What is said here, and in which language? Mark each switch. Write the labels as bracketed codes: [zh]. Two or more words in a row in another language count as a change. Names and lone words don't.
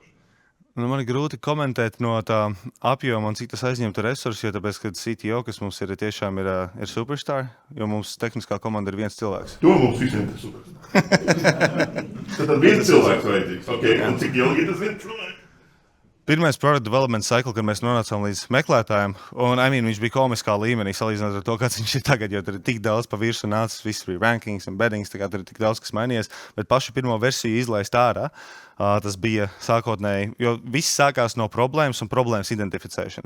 [lv] Man ir grūti komentēt no tā apjoma un cik tas aizņemtu resursus, jo tāpēc, ka CTO, kas mums ir tiešām ir superstar, jo mums tehniskā komanda ir viens cilvēks. To mums visiem ir superstar. Tad viens cilvēks vajadzīgs. Un cik ilgi tas viens cilvēks? [en] Pirmais product development cycle, [lv] kad mēs nonācām līdz meklētājiem, un viņš bija komiskā līmenī salīdzinot ar to, kāds viņš ir tagad, jo tur ir tik daudz pa virsu nācis, viss bija [en] rankings, embeddings, [lv] tur ir tik daudz, kas mainījies, bet pašu pirmo versiju izlaist ārā, tas bija sākotnēji, jo viss sākās no problēmas un problēmas identificēšanas.